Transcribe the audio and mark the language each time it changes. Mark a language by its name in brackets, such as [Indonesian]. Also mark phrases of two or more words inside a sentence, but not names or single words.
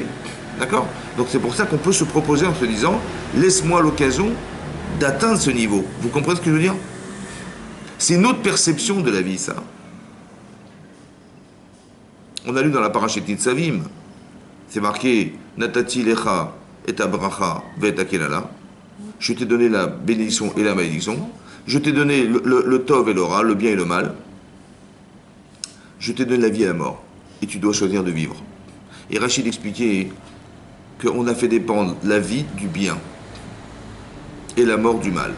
[French] D'accord? Donc c'est pour ça qu'on peut se proposer en se disant, laisse-moi l'occasion d'atteindre ce niveau. Vous comprenez ce que je veux dire? C'est une autre perception de la vie, ça. On a lu dans la parashat Nitzavim, c'est marqué, [Hebrew] נתתי לך את הברכה ואת הקללה. [French] Je t'ai donné la bénédiction et la malédiction. Je t'ai donné le tov et le ra, le bien et le mal. Je t'ai donné la vie et la mort. Et tu dois choisir de vivre. Et Rachid expliquait qu'on a fait dépendre la vie du bien et la mort du mal.